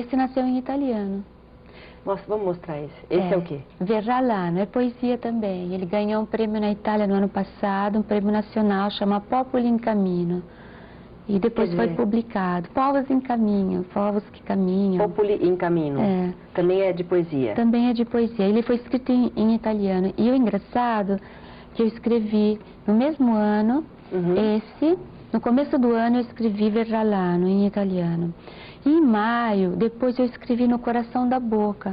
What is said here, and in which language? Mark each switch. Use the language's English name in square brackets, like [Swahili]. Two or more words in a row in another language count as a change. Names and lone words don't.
[Portuguese] Esse nasceu em italiano. Nossa, vamos mostrar esse. Esse é o quê? Verrallano, é poesia também. Ele ganhou um prêmio na Itália no ano passado, um prêmio nacional, chama Popoli in Cammino. E depois foi publicado. Povos em Caminho, Povos que Caminham. Popoli in Cammino. Também é de poesia? Também é de poesia. Ele foi escrito em italiano. E o engraçado é que eu escrevi no mesmo ano, no começo do ano eu escrevi Verrallano em italiano. E em maio, depois eu escrevi No Coração da Boca.